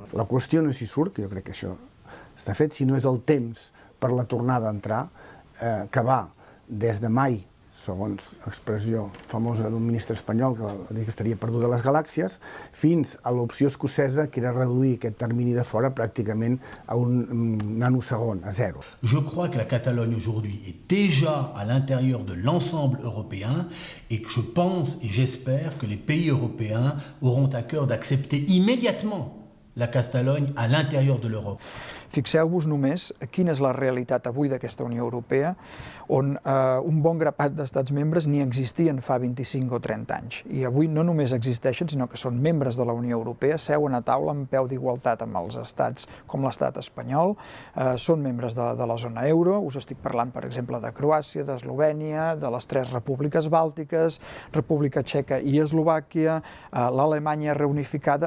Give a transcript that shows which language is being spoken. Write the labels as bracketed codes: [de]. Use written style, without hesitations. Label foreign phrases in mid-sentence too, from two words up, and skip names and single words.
[ca] La qüestió no és si surt, que jo crec que això està fet, sinó és el temps per la tornada a entrar, que va des de mai, segons l'expressió famosa d'un ministre espanyol que va dir que estaria perdut a les galàxies, fins a l'opció escocesa, que era reduir aquest termini de fora pràcticament a un nanosegon, a zero. [fr] Je crois que la Catalogne aujourd'hui est déjà à l'intérieur de l'ensemble européen et que je pense et j'espère que les pays européens auront à cœur d'accepter immédiatement la Catalogne à l'intérieur de l'Europe. [ca] Fixeu-vos només quina és la realitat avui d'aquesta Unió Europea, on un bon grapat d'estats membres ni existien fa 25 o 30 anys. I avui no només existeixen, sinó que són membres de la Unió Europea, seuen a taula en peu d'igualtat amb els estats com l'estat espanyol, són membres de la zona euro, us estic parlant, per exemple, de Croàcia, d'Eslovènia, de les 3 repúbliques bàltiques, República Txeca i Eslovàquia, l'Alemanya reunificada.